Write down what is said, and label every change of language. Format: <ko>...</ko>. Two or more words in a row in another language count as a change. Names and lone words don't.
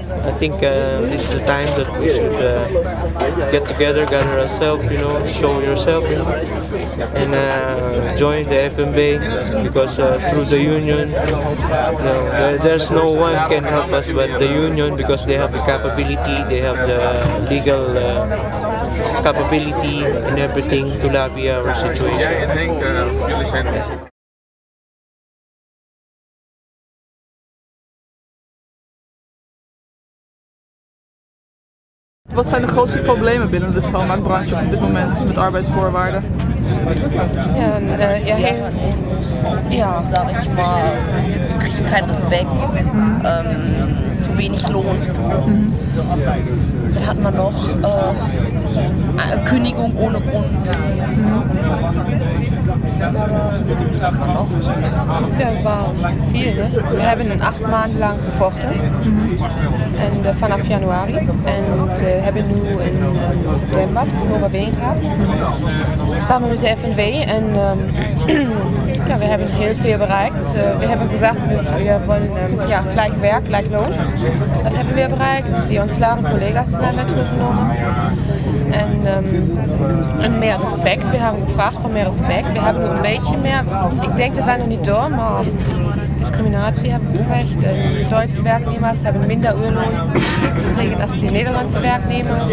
<en>I think this is the time that we should get together, gather ourselves, show yourself, and join the FMB, because through the union, there's no one can help us but the union, because they have the capability, they have the legal capability and everything to lobby our situation.</en> <nl>Wat zijn de grootste problemen binnen de schoonmaakbranche op dit moment met arbeidsvoorwaarden?</nl> <de>Sag ich mal, wir kriegen keinen Respekt, zu wenig Lohn. Was hat man noch? Kündigung ohne Grund. Was hat man noch? Ja, war viel. Ne?</de> <nl>We hebben 8 maanden lang gevochten. En vanaf januari. En hebben nu in september een overwinning gehad. Samen met de FNW. En we hebben heel veel bereikt. We hebben gezegd, we</nl> <de>wollen gleich</de> <nl>werk, gleich loon. Dat hebben we bereikt. Die ontslagen collega's zijn weer teruggenomen. En meer respect. We hebben gevraagd voor meer respect. We hebben nu een beetje meer. Ik denk, we zijn nog niet door, maar discriminatie hebben we gezegd. De Duitse werknemers hebben minder uurloon gekregen als de Nederlandse werknemers.</nl>